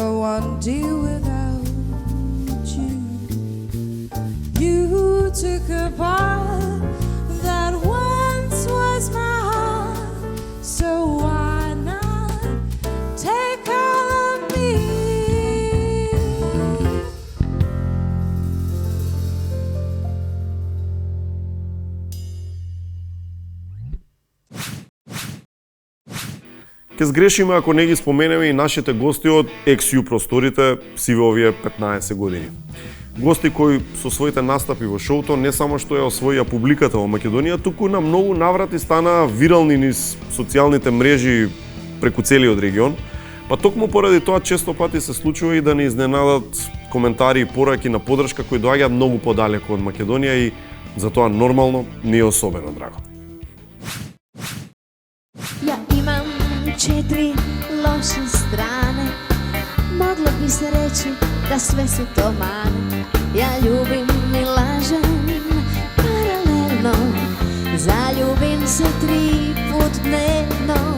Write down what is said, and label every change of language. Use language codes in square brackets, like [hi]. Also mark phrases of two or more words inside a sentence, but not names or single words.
[en] can't do without you. You took a part that once was my heart, so why not take all of me? [mk] Ке сгрешиме ако не ги споменеме и нашите гости од XU просторите сиве овие 15 години. Гости кои со своите настапи во шоуто не само што ја освоија публиката во Македонија, туку на многу наврати станаа вирални низ социјалните мрежи преку целиот регион, па токму поради тоа често пати се случува и да не изненадат коментари и пораки на поддршка кои доаѓаат многу подалеку од Македонија и затоа нормално не е особено драго. [sr] Ja imam 4 loše strane, moglo bi se reći da sve su to mane. Ja ljubim i lažem paralelno, zaljubim se 3 put dnevno.